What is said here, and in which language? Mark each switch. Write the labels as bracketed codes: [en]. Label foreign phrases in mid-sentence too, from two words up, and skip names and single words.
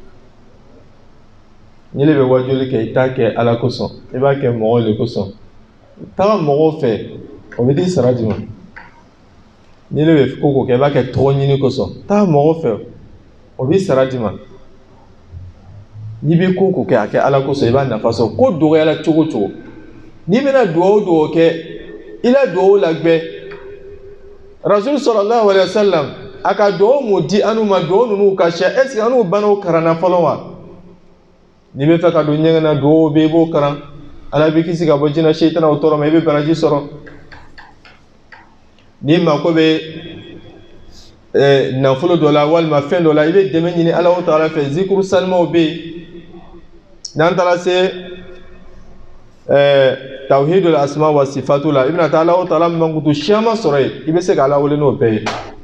[bm] n'i le bɛ wajuli kɛ i t'a kɛ Ala kosɔn i b'a kɛ mɔgɔw de kosɔn taga mɔgɔw fɛ o bɛ t'i sara di ma n'i le bɛ ko kɛ i b'a kɛ tɔgɔ ɲini kosɔn taga mɔgɔw fɛ o b'i sara di ma n'i bɛ ko kɛ a kɛ Ala kosɔn i b'a nafa sɔrɔ ko dɔgɔyala cogo ni bena duwawu kɛ i la duwawu lagwɛ rasul [ar] صلى الله عليه وسلم [bm] a ka duwawu mun di anu ma duwawu ninnu ka ca [fr] est ce que [bm] anu banaw karanna fɔlɔ wa n'i bɛ fɛ ka don ɲɛgɛn na duwawu bɛ i b'o karan ala b'i kisi ka bɔ jinɛ seitanaw tɔɔrɔ ma i bɛ baraji sɔrɔ n'i mako bɛ nafolo dɔ la walima fɛn dɔ la i bɛ dɛmɛ ɲini Alahu Taala fɛ zikuru salimaw bɛ yen n'an taara se [ar] توحيد الأسماء و الصفات [bm] la i bɛna taa Alahu Taala mankutu caman sɔrɔ yen i bɛ se ka Ala wele n'o bɛɛ ye